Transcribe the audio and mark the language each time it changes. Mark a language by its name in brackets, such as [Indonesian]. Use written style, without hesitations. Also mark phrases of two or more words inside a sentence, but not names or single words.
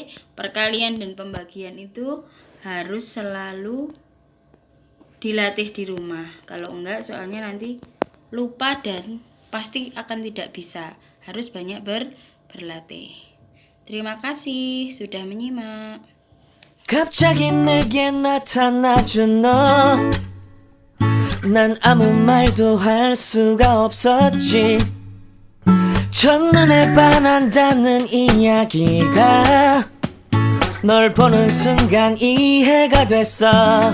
[Indonesian] Perkalian dan pembagian itu harus selalu dilatih di rumah. Kalau enggak soalnya nanti lupa dan pasti akan tidak bisa. Harus banyak berlatih. Terima kasih sudah menyimak. [Korean] 갑자기 내게 나타나준 너, 난 아무 말도 할 수가 없었지. 첫눈에 반한다는 이야기가 널 보는 순간 이해가 됐어.